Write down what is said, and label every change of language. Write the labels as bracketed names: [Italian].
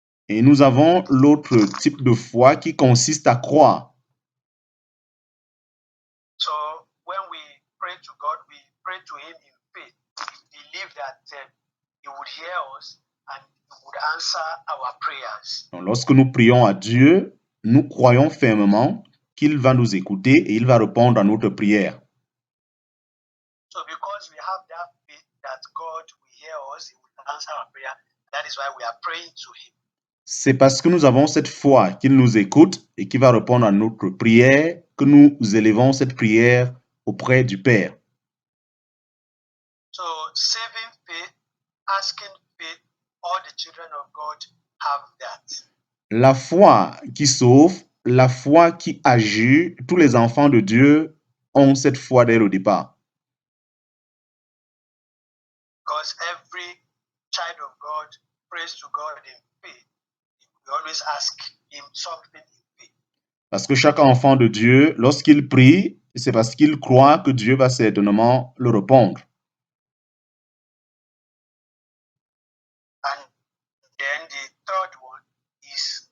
[French] Et nous avons l'autre type de foi qui consiste à croire. [English] So when we pray to God, we pray to Him in faith. We believe that He would hear us and He would answer our prayers. [French] Donc, lorsque nous prions à Dieu, nous croyons fermement qu'il va nous écouter et il va répondre à notre prière. [English] So because we have that faith that God will hear us, He will answer our prayer, that is why we are praying to Him. [French] C'est parce que nous avons cette foi qu'il nous écoute et qui va répondre à notre prière que nous élevons cette prière auprès du Père. [English] So saving faith, asking faith, all the children of God have that. [French] La foi qui sauve, la foi qui agit, tous les enfants de Dieu ont cette foi dès le départ. [English] Because every child of God prays to God in faith. We always ask Him something in faith. [French] Parce que chaque enfant de Dieu, lorsqu'il prie, c'est parce qu'il croit que Dieu va certainement le répondre. [English] And then the third one is